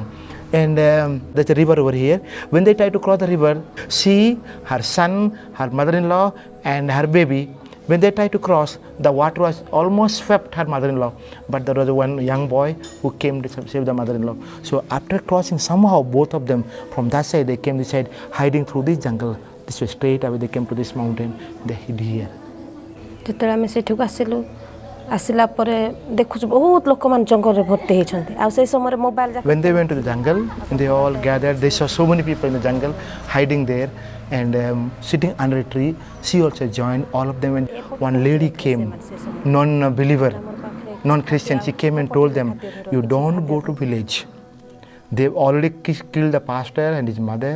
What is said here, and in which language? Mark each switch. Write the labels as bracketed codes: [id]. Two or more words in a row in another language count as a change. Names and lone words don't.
[en] And there's a river over here. When they tried to cross the river, she, her son, her mother-in-law and her baby, when they tried to cross, the water was almost swept her mother-in-law. But there was one young boy who came to save the mother-in-law. So after crossing, somehow both of them, from that side, they came this side, hiding through this jungle. This way straight away, they came to this mountain, they hid here. [or] ଯେତେବେଳେ ଆମେ ସେଠିକୁ ଆସିଲା ପରେ ଦେଖୁଛୁ ବହୁତ ଲୋକମାନେ ଜଙ୍ଗଲରେ ଭର୍ତ୍ତି ହେଇଛନ୍ତି ଆଉ ସେହି ସମୟରେ ମୋବାଇଲ [en] When they went to the jungle, and they all gathered, they saw so many people in the jungle hiding there and sitting under a tree. She also joined all of them, and one lady came, non-believer, non-Christian. She came and told them, you don't go to village. They've already killed the pastor and his mother.